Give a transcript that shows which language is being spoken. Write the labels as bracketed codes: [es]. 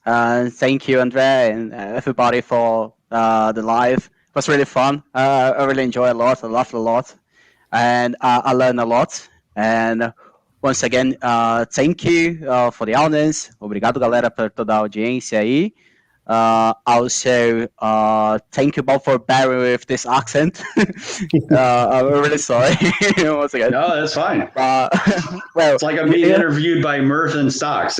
[en] Thank you, Andre, and everybody for the live. It was really fun. I really enjoyed a lot. I laughed a lot, and I learned a lot. And once again, thank you for the audience. [pt] Obrigado, galera, por toda a audiência aí. [en] Also, thank you, Bob, for bearing with this accent. I'm really sorry. Once again. No, that's fine. Well, it's like I'm being interviewed by Murph and Stocks.